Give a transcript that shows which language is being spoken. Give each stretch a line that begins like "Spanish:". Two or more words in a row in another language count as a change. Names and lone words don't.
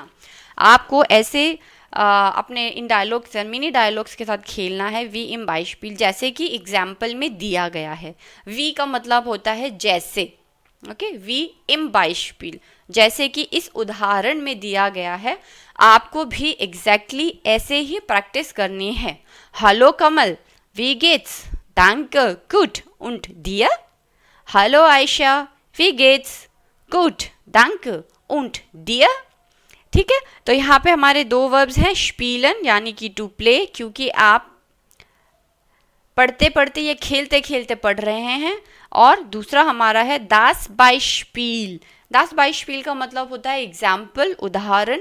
Hindi: आपको ऐसे अपने इन डायलॉग्स मिनी डायलॉग्स के साथ खेलना है
German: wie im Beispiel,
Hindi: जैसे कि एग्जाम्पल में दिया गया है। वी का मतलब होता है जैसे, ओके,
German: wie im Beispiel,
Hindi: जैसे कि इस उदाहरण में दिया गया है। आपको भी एग्जैक्टली ऐसे ही प्रैक्टिस करनी है।
German: Hallo Kamal, wie geht's, danke, gut, und dir? Hallo Aisha, wie geht's, gut, danke, und dir?
Hindi: ठीक है, तो यहाँ पे हमारे दो वर्ब्स हैं, स्पीलन यानी कि
English: to play,
Hindi: क्योंकि आप पढ़ते पढ़ते ये खेलते खेलते पढ़ रहे हैं। और दूसरा हमारा है
German: das Beispiel. das Beispiel
Hindi: का मतलब होता है एग्जाम्पल, उदाहरण।